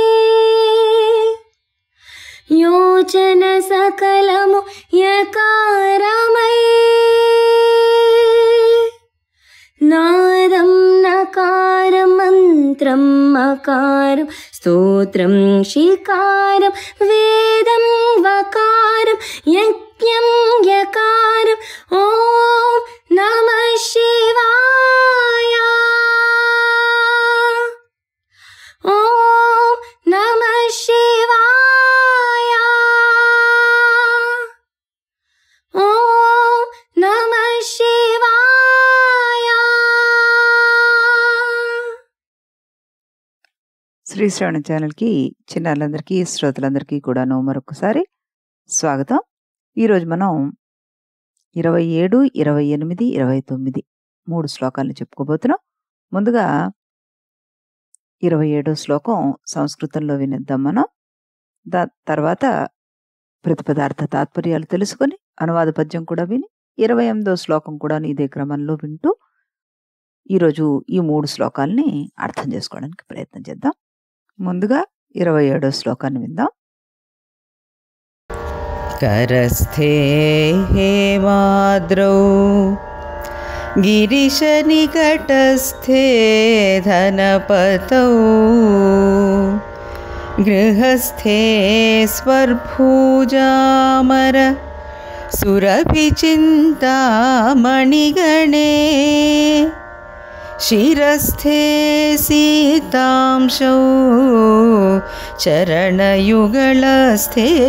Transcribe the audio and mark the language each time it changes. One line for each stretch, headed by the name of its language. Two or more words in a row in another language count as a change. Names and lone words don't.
Sanskrit: योचन सकलमु यकारमयी नादं नकारं मन्त्रं मकारं स्तोत्रं शिकारं वेदं वकारं यज्ञं यकारं ॐ नमः शिवाय ॐ नमः शिवाय ॐ नमः शिवाय।
Telugu: శ్రీ శ్రవణ ఛానల్కి చిన్నారులందరికీ శ్రోతలందరికీ కూడాను మరొకసారి స్వాగతం. ఈరోజు మనం 27, 28, 29 3 శ్లోకాలను చెప్పుకోబోతున్నాం. ముందుగా 27వ శ్లోకం సంస్కృతంలో వినిద్దాం మనం. తర్వాత ప్రతిపదార్థ తాత్పర్యాలు తెలుసుకొని అనువాద పద్యం కూడా విని 28వ శ్లోకం కూడా ఇదే క్రమంలో వింటూ ఈరోజు ఈ 3 శ్లోకాలని అర్థం చేసుకోవడానికి ప్రయత్నం చేద్దాం. ముందుగా 27వ శ్లోకాన్ని విందాం.
Sanskrit: करस्थे हेमाद्रौ गिरिशनिकटस्थे धनपतौ गृहस्थे स्वर्भुजामर सुरभिचिन्तामणिगणे शिरस्थे सीतांशौ चरणयुगलस्थे